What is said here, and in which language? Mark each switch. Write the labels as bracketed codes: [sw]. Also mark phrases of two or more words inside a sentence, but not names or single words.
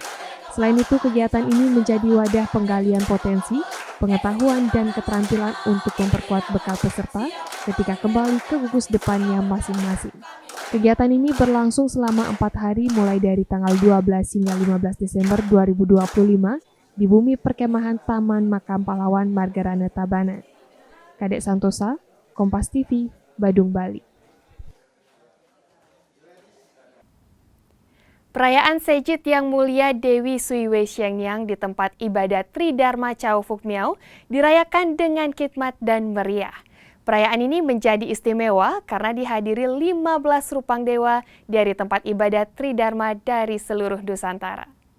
[id] Selain itu, kegiatan ini menjadi wadah penggalian potensi, pengetahuan dan keterampilan untuk memperkuat bekal peserta ketika kembali ke gugus depannya masing-masing. Kegiatan ini berlangsung selama 4 hari mulai dari tanggal 12 hingga 15 Desember 2025 di bumi perkemahan Taman Makam Pahlawan Margarana Tabanan. Kadek Santosa, Kompas TV, Badung, Bali. Perayaan Sejid Yang Mulia Dewi Sui Wei Xiangyang di tempat ibadat Tridharma Chao Phuc Miao dirayakan dengan khidmat dan meriah. Perayaan ini menjadi istimewa karena dihadiri 15 rupang dewa dari tempat ibadat Tridharma dari seluruh Nusantara.